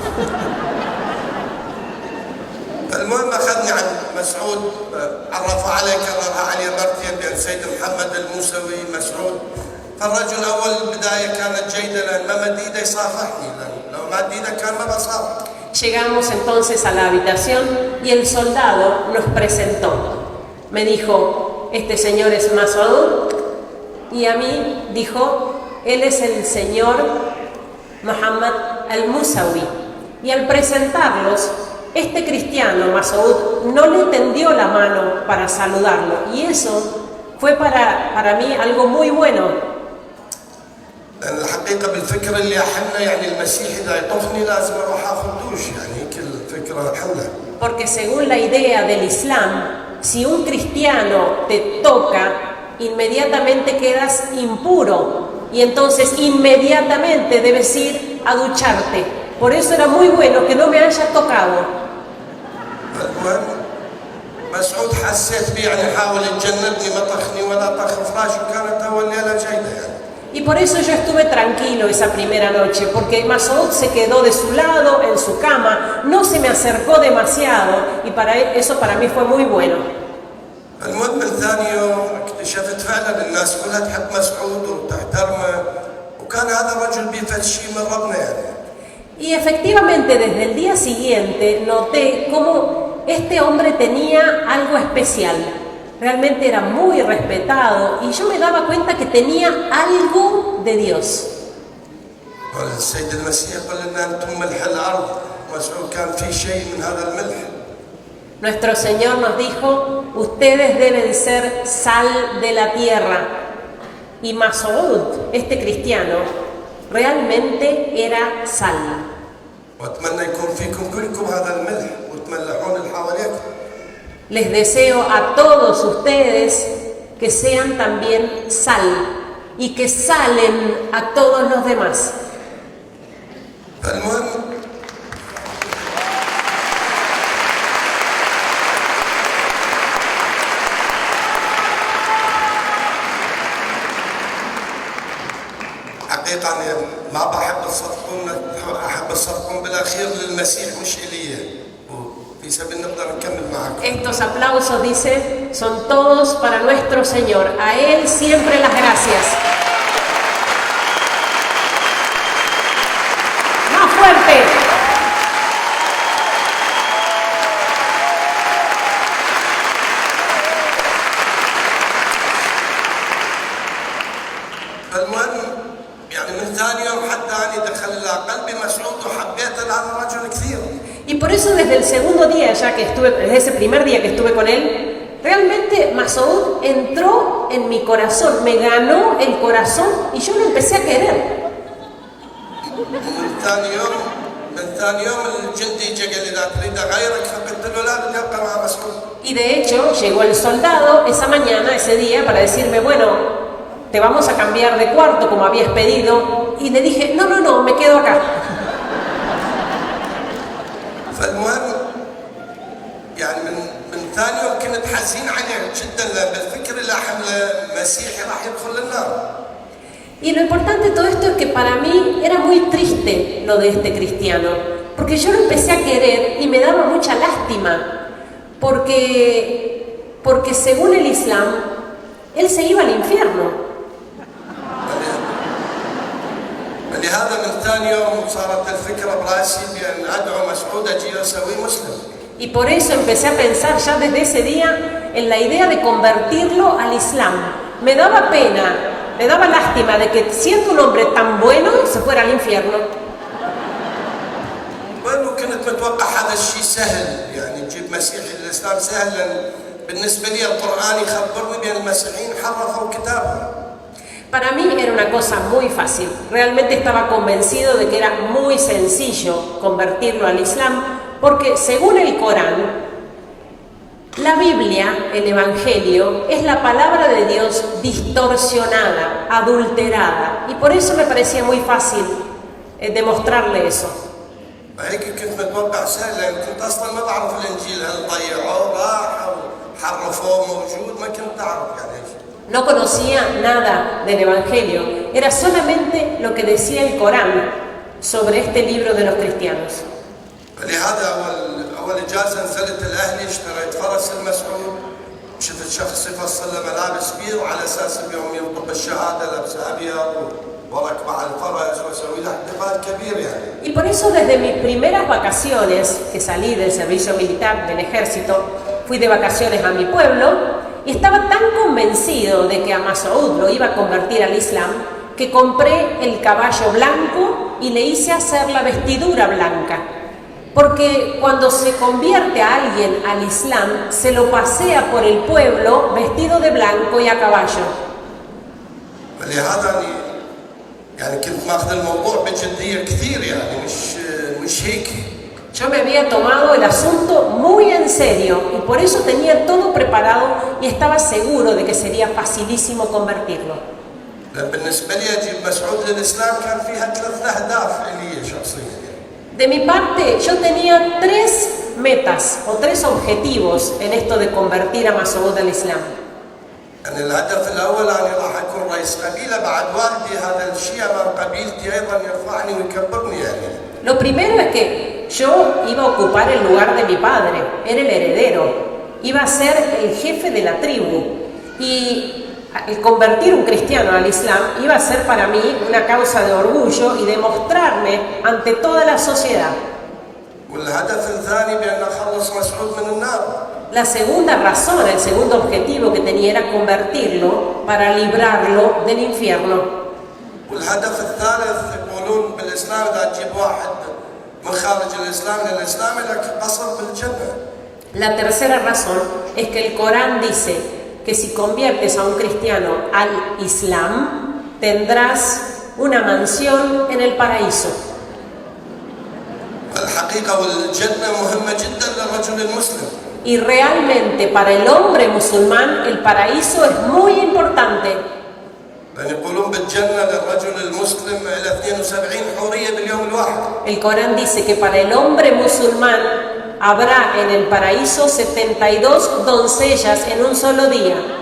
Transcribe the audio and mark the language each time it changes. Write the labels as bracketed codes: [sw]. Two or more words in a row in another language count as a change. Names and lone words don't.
[ar] المهم اخذني عن مسعود عرف علي كررها علي مرتين بين سيد محمد الموسوي مسعود الرجل أول البداية كانت جيدة لأن ما مد إيده يصافحني، لأن لو مد إيده كان ما بصافح. [es] Llegamos entonces a la habitación y el soldado nos presentó. Me dijo, este señor es Mas'ud, y a mí dijo, él es el señor Muhammad al-Musawi. Y al presentarlos, este cristiano Mas'ud no le tendió la mano para saludarlo, y eso fue para mí algo muy bueno. [ar] لأن الحقيقة بالفكرة اللي أحنا يعني المسيح إذا يطوفني لازم أروح آخذ دوش، يعني كل فكرة أحنا. [es] Porque según la idea del Islam, si un cristiano te toca, inmediatamente quedas impuro y entonces inmediatamente debes ir a ducharte. Por eso era muy bueno que no me haya tocado. [ar] المهم مسعود حسيت بي يعني حاول يتجنبني ما طخني ولا طخ فراش، وكانت أول ليلة جيدة يعني. [es] Y por eso yo estuve tranquilo esa primera noche, porque Mas'ud se quedó de su lado, en su cama, no se me acercó demasiado, y eso para mí fue muy bueno. [ar] المهم من ثاني يوم اكتشفت فعلا الناس كلها تحب مسعود وتحترمه، وكان هذا الرجل بيفت شيء من ربنا يعني. [es] Y efectivamente desde el día siguiente noté cómo este hombre tenía algo especial. Realmente era muy respetado y yo me daba cuenta que tenía algo de Dios. [ar] السيد المسيح قال لنا أنتم ملح الأرض، مسعود كان في شيء من هذا الملح. [es] Nuestro Señor nos dijo, ustedes deben ser sal de la tierra. Y Mas'ud, este cristiano, realmente era sal. [ar] وأتمنى يكون فيكم كلكم هذا الملح وتملحون اللي حواليكم. [es] Les deseo a todos ustedes que sean también sal y que salen a todos los demás. [ar] المهم حقيقة أنا ما بحب تصدقون، أحب تصدقون بالأخير للمسيح مش إلي. [es] Estos aplausos, dice, son todos para nuestro Señor. A Él siempre las gracias. ¡Más fuerte! [ar] المهم يعني من ثاني يوم حتى أنا دخل قلبي مسعود وحبيت هذا الرجل كثير. [es] Y por eso desde el segundo día, ya que estuve, desde ese primer día que estuve con él, realmente Mas'ud entró en mi corazón, me ganó el corazón y yo lo empecé a querer. Y de hecho llegó el soldado esa mañana, ese día, para decirme, bueno, te vamos a cambiar de cuarto como habías pedido. Y le dije, no, me quedo acá. [ar] فالمهم يعني من ثاني يوم كنت حزين عليه جدا بالفكر اللي حمله مسيحي راح يدخل النار. [es] Y lo importante de todo esto es que para mí era muy triste lo de este cristiano, porque yo lo empecé a querer y me daba mucha lástima, porque según el Islam, él se iba al infierno. [ar] لهذا من ثاني يوم صارت الفكرة براسي بأن أدعو مسعود أجي أسوي مسلم. [es] Y por eso empecé a pensar ya desde ese día en la idea de convertirlo al Islam. Me daba pena, me daba lástima de que siendo un hombre tan bueno se fuera al infierno. [ar] bueno كنت متوقع هذا الشيء سهل، يعني تجيب مسيحي الإسلام سهل، لأن بالنسبة لي القرآن يخبرني بأن المسيحيين حرفوا كتابهم. [es] Para mí era una cosa muy fácil. Realmente estaba convencido de que era muy sencillo convertirlo al Islam, porque según el Corán, la Biblia, el Evangelio, es la palabra de Dios distorsionada, adulterada, y por eso me parecía muy fácil demostrarle eso. [ar] هيك كنت متوقع سهل، لأن كنت أصلا ما بعرف الإنجيل هل ضيعوه راح أو حرفوه موجود، ما كنت أعرف يعني. [es] No conocía nada del Evangelio, era solamente lo que decía el Corán sobre este libro de los cristianos. [ar] لهذا أول إجازة نزلت الأهلي اشتريت فرس المسعود شفت شخص يفصل له ملابس بيض وعلى اساس اليوم ينطق الشهاده لابس ابيض وركب على الفرس ويسوي له احتفال كبير يعني. [es] Y por eso desde mis primeras vacaciones, que salí del servicio militar del ejército, fui de vacaciones a mi pueblo y estaba tan convencido de que a Masoud lo iba a convertir al Islam que compré el caballo blanco y le hice hacer la vestidura blanca. Porque cuando se convierte a alguien al Islam, se lo pasea por el pueblo vestido de blanco y a caballo. [ar] ولهذا يعني كنت ماخذ الموضوع بجديه كثير يعني مش هيك. [es] Yo me había tomado el asunto muy en serio y por eso tenía todo preparado y estaba seguro de que sería facilísimo convertirlo. [ar] بالنسبه لي اجيب مسعود للاسلام كان فيها 3 اهداف لي شخصيا. [es] De mi parte, yo tenía 3 metas o 3 objetivos en esto de convertir a Masoud al Islam. [ar] يعني الهدف الاول اني راح اكون رئيس قبيله بعد والدي، هذا الشيء امام قبيلتي ايضا يرفعني ويكبرني يعني. [es] Lo primero es que yo iba a ocupar el lugar de mi padre, era el heredero, iba a ser el jefe de la tribu y el convertir un cristiano al Islam iba a ser para mí una causa de orgullo y demostrarme ante toda la sociedad. [ar] والهدف الثاني بان اخلص مسعود من النار. [es] La segunda razón, el segundo objetivo que tenía era convertirlo para librarlo del infierno. [ar] والهدف الثالث يقولون بالاسلام اذا تجيب واحد من خارج الاسلام للاسلام لك قصر بالجنه. [es] La tercera razón es que el Corán dice que si conviertes a un cristiano al Islam, tendrás una mansión en el paraíso. [ar] الحقيقه والجنه مهمه جدا للرجل المسلم. [es] Y realmente para el hombre musulmán el paraíso es muy importante. [ar] لأن يقولون بالجنة للرجل المسلم إلى 72 حورية باليوم الواحد. [es] El Corán dice que para el hombre musulmán habrá en el paraíso 72 doncellas en un solo día.